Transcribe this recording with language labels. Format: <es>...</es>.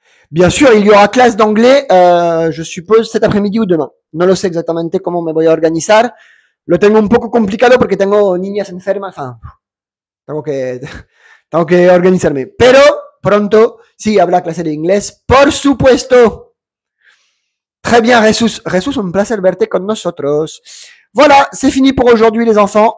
<fr>Bien sûr, il y aura clase d'anglais, je suppose, cet après-midi ou demain.</fr> <es>No lo sé exactamente cómo me voy a organizar. Lo tengo un poco complicado porque tengo niñas enfermas.</es> <fr>Enfin,</fr> <es>tengo que organizarme. Pero pronto, sí, habrá clase de inglés, por supuesto.</es> <fr>Très bien,</fr> <es>Ressus. Ressus, un placer verte con nosotros.</es> <fr>Voilà, c'est fini pour aujourd'hui, les enfants.</fr>